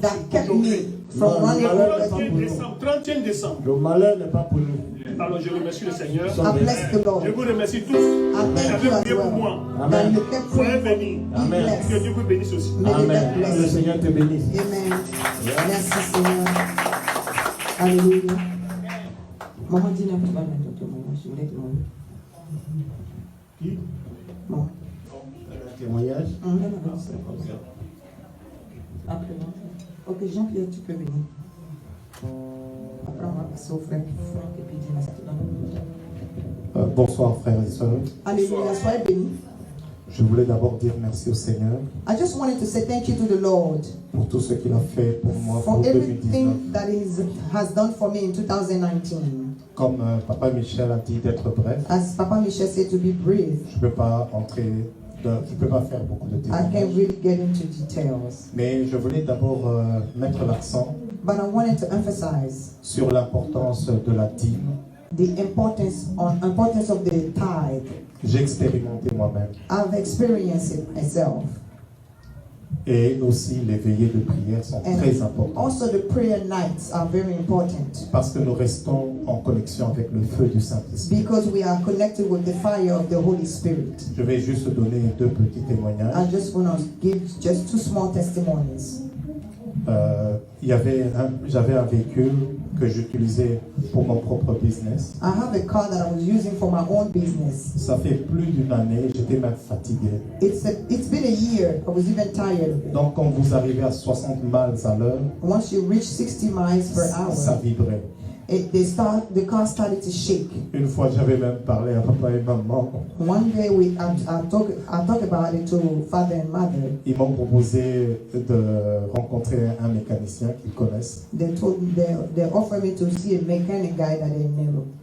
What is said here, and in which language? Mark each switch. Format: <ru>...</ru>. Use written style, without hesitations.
<en>that kept me from running over people.</en> <fr>31 décembre. Le malheur n'est pas pour nous. Alors je remercie le Seigneur.</fr> <en>I bless the Lord.</en> <fr>Je vous remercie tous.</fr> <en>I thank you as</en> <fr>pour moi.</fr> <en>well. That you kept</en> <fr>Soyez</fr> <en>praying.</en> <fr>bénis. Amen. Que Dieu vous bénisse aussi. Amen. Que le Seigneur te bénisse. Amen. Merci Seigneur. Alléluia. Maman dit n'importe quoi, je voulais demander. Qui? Bon. Un témoignage. Après, ok, Jean-Pierre, tu peux venir. Après, on va passer au frère et puis dire la Bonsoir frères et sœurs. Alléluia, soyez bénis. Je voulais d'abord dire merci au Seigneur</fr> <en>I just wanted to say thank you to the Lord</en> <fr>pour tout ce qu'il a fait pour moi</fr> <en>for</en> <fr>pour 2019.</fr> <en>everything that He has done for me in 2019.</en> <fr>Comme Papa Michel a dit d'être bref,</fr> <en>As Papa Michel said, to be brief,</en> <fr>je ne peux pas je peux pas faire beaucoup de</fr> <en>I can't</en> <fr>témoignages.</fr> <en>really get into details.</en> <fr>Mais je voulais d'abord mettre l'accent</fr> <en>But I wanted to emphasize</en> <fr>sur l'importance de la dîme.</fr> <en>the importance of the tithe.</en> <fr>J'ai expérimenté moi-même.</fr> <en>I've experienced it myself.</en> <fr>Et aussi les veillées de prière sont très importantes.</fr> <en>Also the prayer nights are very important.</en> <fr>Parce que nous restons en connexion avec le feu du Saint-Esprit.</fr> <en>Because we are connected with the fire of the Holy Spirit.</en> <fr>Je vais juste donner 2 petits témoignages.</fr> <en>I just want to give just 2 small testimonies.</en> <fr>J'avais un véhicule que j'utilisais pour mon propre business.</fr> <en>I have a car that I was using for my own business.</en> <fr>Ça fait plus d'une année, j'étais même fatigué.</fr> <en>It's been a year. I was even tired of it.</en> <fr>Donc quand vous arrivez à 60 miles à l'heure,</fr> <en>Once you reach 60 miles per hour,</en> <fr>ça vibrait.</fr> <en>the car started to shake.</en> <fr>Une fois, j'avais même parlé à papa et maman.</fr> <en>One day I talked about it to father and mother.</en> <fr>Ils m'ont proposé de rencontrer un mécanicien qu'ils connaissent.</fr> <en>They offered me to see a mechanic guy that they knew.</en>